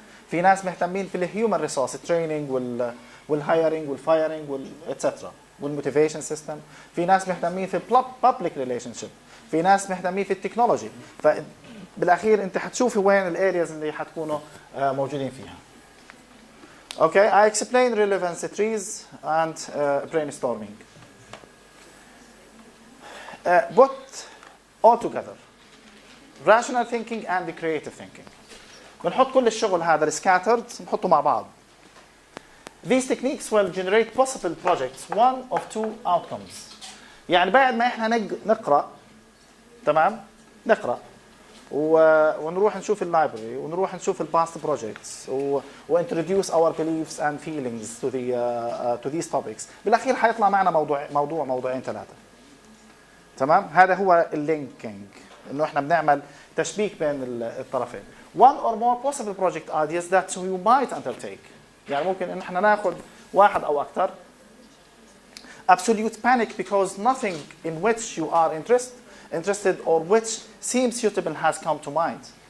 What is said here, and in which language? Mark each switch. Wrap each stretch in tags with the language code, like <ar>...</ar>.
<ar>في ناس مهتمين في الهيومن ريسورس التريننج والهايرنج والفايرنج والاتسترا والموتيفيشن سيستم. في ناس مهتمين في public relationship. في ناس مهتمين في التكنولوجي. فبالاخير انت حتشوفي وين الارياز اللي حتكونوا موجودين فيها.</ar> <en>Okay, I explained relevancy trees and brainstorming. Both all together, rational thinking and the creative thinking.</en> <ar>بنحط كل الشغل هذا scattered نحطه مع بعض.</ar> <en>These techniques will generate possible projects, one of two outcomes.</en> <ar>يعني بعد ما احنا نقرأ، تمام؟ نقرأ ونروح نشوف اللايبرري ونروح نشوف الباست بروجكتس و</ar> <en>introduce our beliefs and feelings to these topics.</en> <ar>بالاخير حيطلع معنا موضوعين ثلاثه. تمام؟ هذا هو اللينكينج، انه احنا بنعمل تشبيك بين الطرفين.</ar> <en>One or more possible project ideas that you might undertake.</en> <ar>يعني ممكن ان احنا ناخذ واحد او اكثر.</ar> <en>Absolute panic because nothing in which you are interested or which seems suitable has come to mind.</en>